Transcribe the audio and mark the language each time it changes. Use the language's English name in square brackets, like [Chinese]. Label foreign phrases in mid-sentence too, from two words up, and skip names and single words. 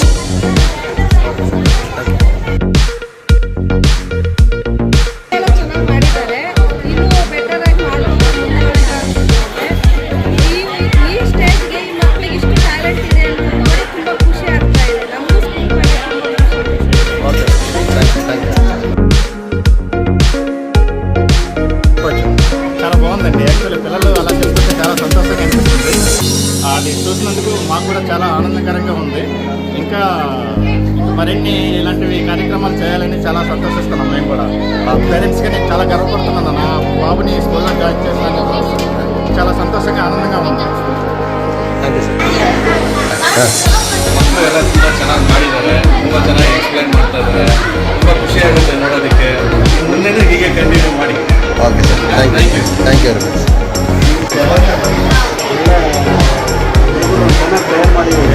[Kannada] ಎಲ್ಲ ಚೆನ್ನಾಗಿ ಮಾಡಿದ್ದಾರೆ. ಇನ್ನೂ ಬೆಟರ್ ಆಗಿ ಮಾಡಬೇಕು. ಈ ಸ್ಟೇಜ್ಗೆ ಈ ಮಕ್ಕಳಿಗೆ ಇಷ್ಟು ಟ್ಯಾಲೆಂಟ್ ಇದೆ ಅಂತ ನೋಡಿ ತುಂಬ ಖುಷಿ ಆಗ್ತಾ ಇದೆ. ನಮಗೂ ಸ್ಕೂಲ್ ಬಗ್ಗೆ [English] ok thank you thank you. [Telugu] చాలా బాగుందండి. యాక్చువల్లీ పిల్లలు అలా చేస్తుంటే చాలా సంతోషంగా అనిపిస్తుంది. అది చూసినందుకు మాకు కూడా చాలా ఆనందకరంగా ఉంది. ఇంకా మరిన్ని ఇలాంటివి కార్యక్రమాలు చేయాలని చాలా సంతోషిస్తున్నాం మేము కూడా. పేరెంట్స్గా నేను చాలా గర్వపడుతున్నాను. నా బాబుని స్కూల్లో జాయిన్ చేసినందుకు చాలా సంతోషంగా ఆనందంగా ఉంది. [English] thank you sir. [Kannada] ಮಕ್ಕಳು ಎಲ್ಲ ತುಂಬ ಚೆನ್ನಾಗಿ ಮಾಡಿದ್ದಾರೆ, ತುಂಬ ಚೆನ್ನಾಗಿ ಎಕ್ಸ್ಪ್ಲೈನ್ ಮಾಡ್ತಾ ಇದ್ದಾರೆ. ತುಂಬ ಖುಷಿಯಾಗುತ್ತೆ ನೋಡೋದಕ್ಕೆ. ಮುಂದೆ ಹೀಗೆ ಕಂಟಿನ್ಯೂ ಮಾಡಿ. [English] ok sir, thank you thank you very much. [Kannada] ಚೆನ್ನಾಗಿ ತಯಾರು ಮಾಡಿದ್ದಾರೆ.